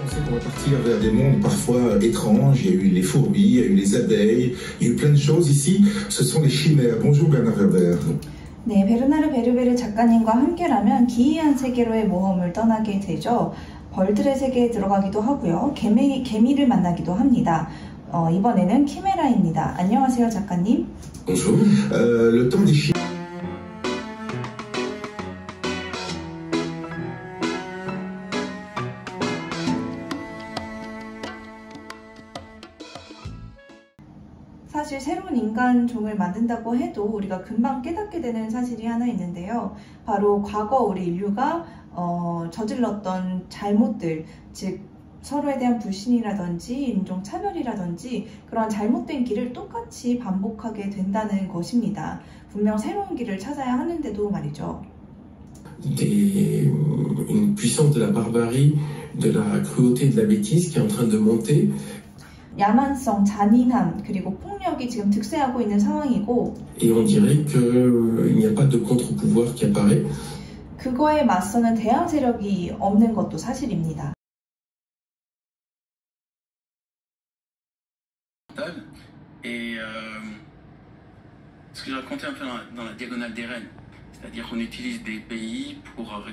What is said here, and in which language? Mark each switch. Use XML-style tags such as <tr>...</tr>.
<fr>On va partir vers des mondes parfois étranges. Il y a eu les fourmis, il y a eu les abeilles, il y a eu plein de choses. Ici, ce sont les chimères. Bonjour Bernard Werber.</fr> <ko>네, 베르나르 베르베르 작가님과 함께라면 기이한 세계로의 모험을 떠나게 되죠. 벌들의 세계에 들어가기도 하고요. 개미를 만나기도 합니다. 이번에는 키메라입니다. 안녕하세요, 작가님.</ko> <fr>Bonjour. Le temps des chimères.</fr> <ko>사실 새로운 인간종을 만든다고 해도 우리가 금방 깨닫게 되는 사실이 하나 있는데요. 바로 과거 우리 인류가 저질렀던 잘못들, 즉 서로에 대한 불신이라든지 인종차별이라든지 그런 잘못된 길을 똑같이 반복하게 된다는 것입니다. 분명 새로운 길을 찾아야 하는데도 말이죠.</ko> <fr>Une puissance de la barbarie, de la cruauté, de la bêtise qui est en train de monter.</fr> <ko>야만성, 잔인함, 그리고 폭력이 지금 득세하고 있는 상황이고</ko> <fr>Et on dirait qu'il n'y a pas de contre-pouvoir qui apparaît.</fr> <ko>그거에 맞서는 대항 세력이 없는 것도 사실입니다.</ko> <fr>Et ce que je racontais un peu dans la diagonale des reines, c'est-à-dire qu'on utilise des pays pour...</fr>